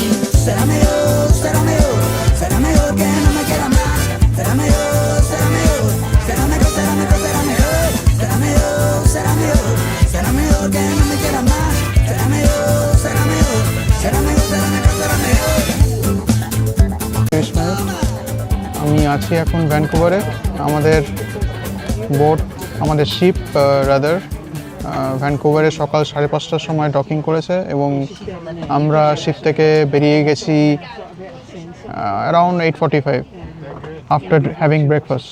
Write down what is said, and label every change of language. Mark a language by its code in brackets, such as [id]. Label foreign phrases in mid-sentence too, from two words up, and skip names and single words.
[es] Será mejor, será mejor. Será mejor que no me quiera más. Será mejor, será mejor. Será mejor, será mejor, será mejor. Será mejor, será mejor. Será mejor que no me quiera más. Será mejor, será mejor. Será mejor, será mejor, será mejor. [bn] আমি আছি এখন ভ্যানকুভারে। আমাদের বোট, আমাদের [en] ship rather [bn] ভ্যানকুভারে সকাল 5:30টার সময় ডকিং করেছে এবং আমরা শিপ থেকে বেরিয়ে গেছি [en] around 8:45 after having breakfast.